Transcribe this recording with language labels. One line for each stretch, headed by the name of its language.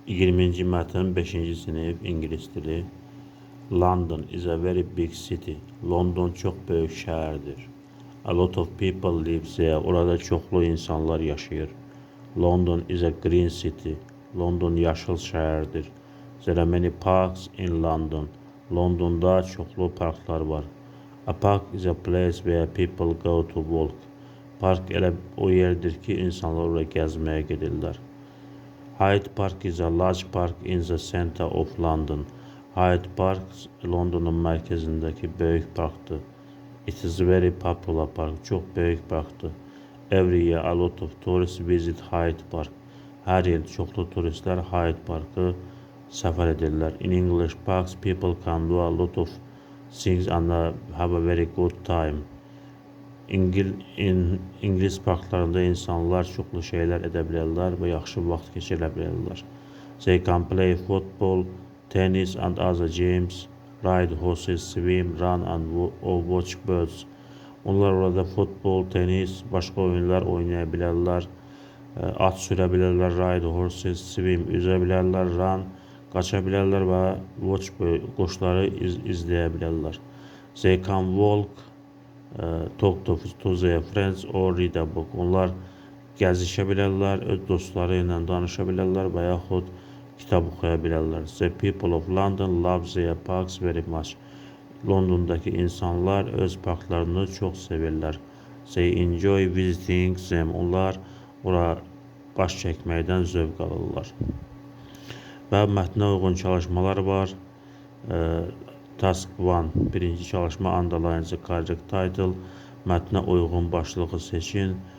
Azerbaijani: 20-ci mətn 5-ci sinif ingilis dili.
English: London is a very big city.
Azerbaijani: London çox böyük şəhərdir.
English: A lot of people live there.
Azerbaijani: Orada çoxlu insanlar yaşayır.
English: London is a green city.
Azerbaijani: London yaşıl şəhərdir.
English: There are many parks in London.
Azerbaijani: Londonda çoxlu parklar var.
English: A park is a place where people go to walk.
Azerbaijani: Park elə o yerdir ki, insanlar oraya gəzməyə gedirlər.
English: Hyde Park is a large park in the center of London.
Azerbaijani: Hyde Park Londonun mərkəzindəki böyük parkdır.
English: It is a very popular park.
Azerbaijani: Çox böyük parkdır.
English: Every year a lot of tourists visit Hyde Park.
Azerbaijani: Hər il çoxlu turistlər Hyde Parkı səfər edirlər.
English: In English parks people can do a lot of things and have a very good time.
Azerbaijani: İngilis parklarında insanlar çoxlu şeylər edə bilərlər və yaxşı vaxt keçirə bilərlər.
English: They can play football, tennis and other games, ride horses, swim, run and watch birds.
Azerbaijani: Onlar orada futbol, tenis, başqa oyunlar oynaya bilərlər. At sürə bilərlər,
English: ride horses, swim,
Azerbaijani: üzə bilərlər,
English: run,
Azerbaijani: qaça bilərlər və
English: watch
Azerbaijani: quşları izləyə bilərlər.
English: They can walk, talk to their friends or read a book.
Azerbaijani: Onlar gəzişə bilərlər, öz dostları ilə danışa bilərlər və yaxud kitab oxuya bilərlər.
English: The people of London love their parks very much.
Azerbaijani: Londondakı insanlar öz parklarını çox sevirlər.
English: They enjoy visiting them.
Azerbaijani: Onlar ora baş çəkməkdən zövq alırlar. Və mətnə uyğun çalışmalar var.
English: Task 1.
Azerbaijani: Birinci çalışma
English: underline the correct title.
Azerbaijani: Mətnə uyğun başlığı seçin.